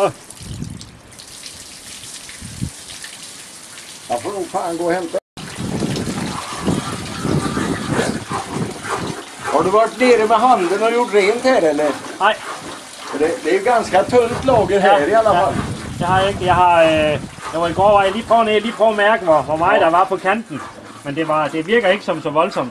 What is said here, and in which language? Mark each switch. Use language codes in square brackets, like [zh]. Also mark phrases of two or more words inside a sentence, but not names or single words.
[sv] Jag får nog fan gå och hämta. Har du varit nere med handen och gjort rent här eller? Nej. Det är ju ganska tunt lager här i alla fall. [da] Det har jeg ikke. Jeg var i går, var jeg lige prøve at mærke, hvor meget der var på kanten. Men det virker ikke som så voldsomt.